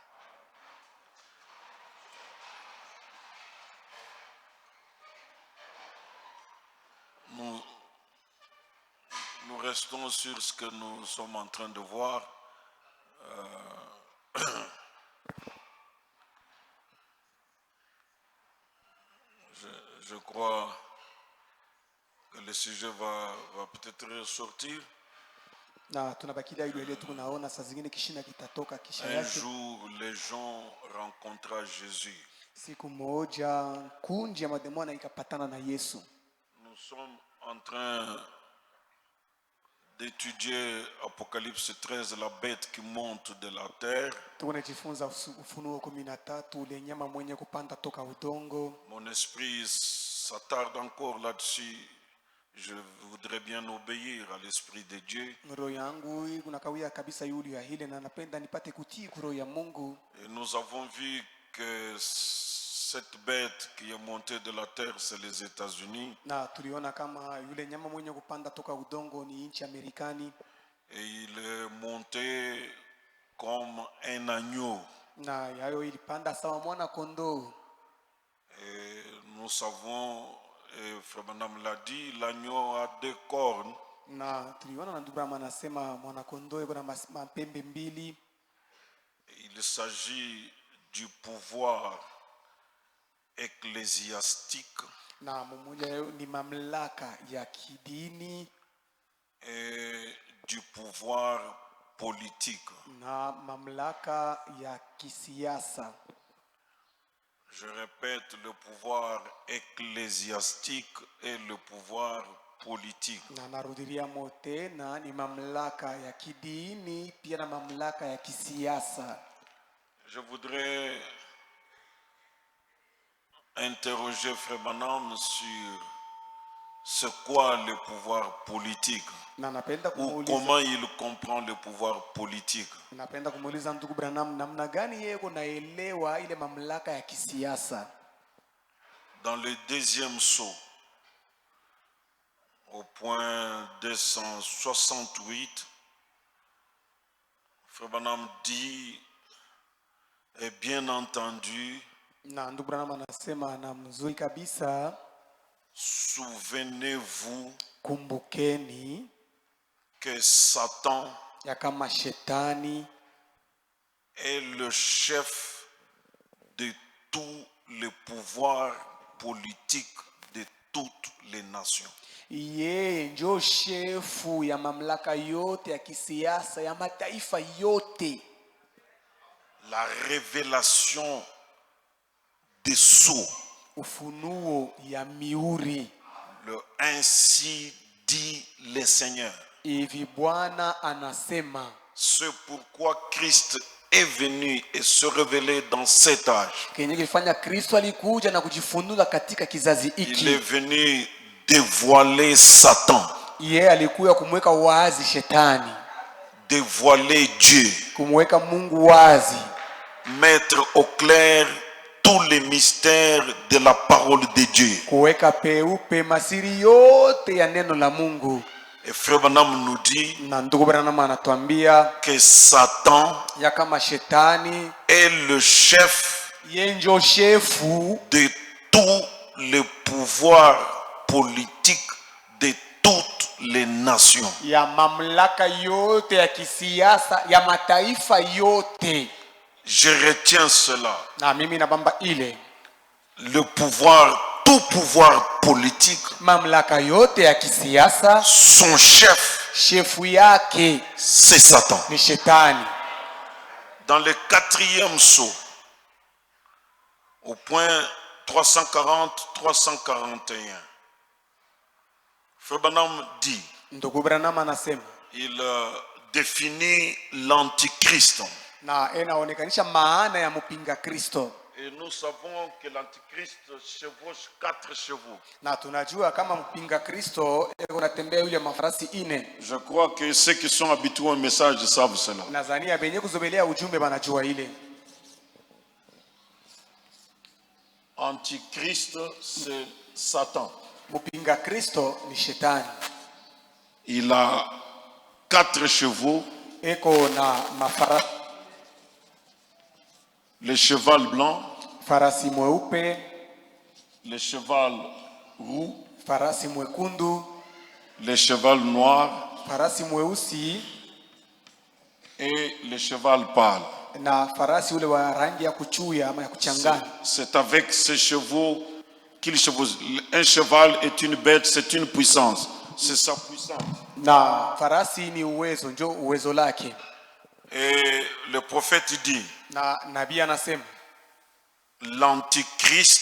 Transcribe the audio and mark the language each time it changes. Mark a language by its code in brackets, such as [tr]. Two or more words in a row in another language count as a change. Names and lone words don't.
[fr] Nous restons sur ce que nous sommes en train de voir. Je crois que le sujet va peut-être ressortir. [sw] na tunabakilia ile tunaona saa zingine kishina kitatoka kisha [fr] Un [sw] yake. [fr] jour, les gens rencontrèrent Jésus. [sw] Siku moja kundi ya mademona ikapatana na Yesu. [fr] Nous sommes en train d'étudier Apocalypse 13, la bête qui monte de la terre. [sw] Tunajifunza Ufunuo 13, ule nyama mwenye kupanda toka udongo. [fr] Mon esprit s'attarde encore là-dessus. Je voudrais bien obéir à l'Esprit de Dieu. [sw] Roho yangu unakawia kabisa yule ya hile na napenda nipate kutii roho ya Mungu. [fr] Et nous avons vu que cette bête qui est montée de la terre, c'est les États-Unis. [sw] Na tuliona kama yule nyama mwenye kupanda toka udongo ni nchi Amerikani. [fr] Et il est monté comme un agneau. [sw] Na yayo ilipanda sawa mwana kondoo. [fr] Et nous savons, et Frère Branham l'a dit, l'agneau a 2 cornes. [sw] Na tuliona na ndugu Branham anasema mwana kondoo yuko na mapembe mbili. [fr] Il s'agit du pouvoir ecclésiastique [sw] Na mmoja ni mamlaka ya kidini [fr] et du pouvoir politique. [sw] na mamlaka ya kisiasa. [fr] Je répète, le pouvoir ecclésiastique et le pouvoir politique. [sw] Na narudilia mote na ni mamlaka ya kidini pia na mamlaka ya kisiasa. [fr] Je voudrais interroger Frère Branham sur c'est quoi le pouvoir politique [sw] Na napenda [fr] ou [sw] kumuuliza, [fr] comment il comprend le pouvoir politique. [sw] napenda kumuuliza ndugu Branham namna gani yeye kunaelewa ile mamlaka ya kisiasa. [fr] Dans le 2e sceau, au point 268, Frère Branham dit Et bien entendu, [sw] Na ndugu Branham anasema na mzuri kabisa, [fr] souvenez-vous [sw] kumbukeni [fr] que Satan [sw] ya kama shetani [fr] est le chef de tous les pouvoirs politiques de toutes les nations. [sw] yeye ndio shefu ya mamlaka yote ya kisiasa ya mataifa yote. [fr] La révélation des sceaux, [sw] Ufunuo ya miuri. [fr] le ainsi dit le Seigneur. [sw] Hivi Bwana anasema. [fr] C'est pourquoi Christ est venu et se révéler dans cet âge. [sw] Kenye kilifanya Kristo alikuja na kujifunua katika kizazi [fr] Il [sw] hiki. [fr] est venu dévoiler Satan, [sw] Yeye alikuja kumweka wazi shetani, [fr] dévoiler Dieu, [sw] kumweka Mungu wazi, [fr] mettre au clair tous les mystères de la parole de Dieu. [sw] kuweka peupe masiri yote ya neno la Mungu. [fr] Et Frère Branham nous dit [sw] Na ndugu Branham anatuambia [fr] que Satan [sw] ya kama shetani [fr] est le chef [sw] yeye ndio shefu [fr] de tous les pouvoirs politiques de toutes les nations. [sw] ya mamlaka yote ya kisiasa ya mataifa yote. [fr] Je retiens cela. [sw] Na mimi nabamba ile [fr] Le pouvoir, tout pouvoir politique, [sw] mamlaka yote ya kisiasa, [fr] son chef, [sw] shefu yake [fr] c'est Satan. [sw] ni shetani. [fr] Dans le 4e sceau, au point 340-341, Frère Branham dit, [sw] Ndugu Branham anasema [fr] il définit l'antichrist. [sw] na inaonekanisha maana ya mpinga Kristo, [fr] Et nous savons que l'antichrist chevauche 4 chevaux. [sw] na tunajua kama mpinga Kristo anatembea yule mafarasi ine. [fr] Je crois que ceux qui sont habitués au message savent cela. [sw] Nadhania benye kuzobelea ujumbe banajua ile. [fr] Antichrist, c'est Satan. [sw] Mpinga Kristo ni shetani. [fr] Il a 4 chevaux. [sw] Eko na mafarasi, [fr] Le cheval blanc, [sw] farasi mweupe, [fr] le cheval roux, [sw] farasi mwekundu, [fr] le cheval noir [sw] farasi mweusi [fr] et le cheval pâle. [sw] na farasi ule wa rangi ya kuchuya ama ya kuchanganya. [fr] C'est avec ces chevaux qu'il chevauche. Un cheval est une bête, c'est une puissance. C'est sa puissance. [sw] Na farasi ni uwezo, njo uwezo lake. [fr] Et le prophète dit, [sw] Na nabii anasema [fr] l'antichrist